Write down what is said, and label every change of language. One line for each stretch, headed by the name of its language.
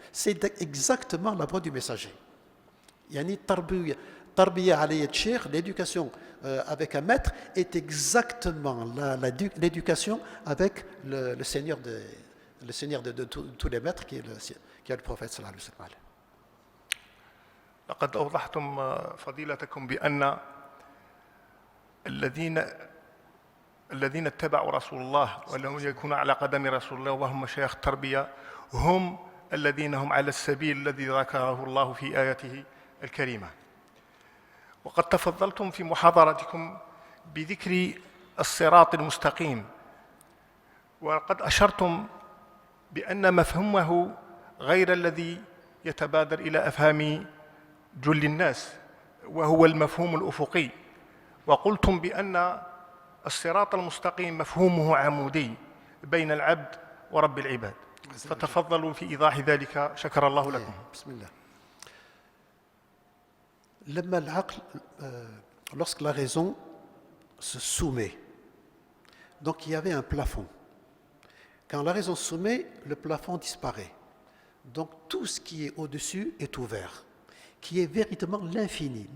French: C'est exactement la voie du messager. Yani
Arabic: tarbiya alayya al-sheikh,
French: l'éducation avec un maître, est exactement l'éducation avec le Seigneur de tous les maîtres, qui est le prophète sallallahu alayhi wa sallam.
Arabic: لقد أوضحتم فضيلتكم بأن الذين اتبعوا رسول الله ولم يكونوا على قدم رسول الله وهم مشايخ التربية هم الذين هم على السبيل الذي ذكره الله في آياته الكريمة. وقد تفضلتم في محاضرتكم بذكر الصراط المستقيم، وقد أشرتم بأن مفهومه غير الذي يتبادر إلى أفهام جل الناس، وهو المفهوم الأفقي. وقلتم بأن الصراط المستقيم مفهومه عمودي بين العبد ورب العباد. فتفضلوا في إيضاح ذلك، شكر الله لكم. بسم الله. لما العقل
French: lorsque la raison se soumet, donc il y avait un plafond. Quand la raison se soumet, le plafond disparaît. Donc tout ce qui est au-dessus est ouvert, qui est véritablement l'infini.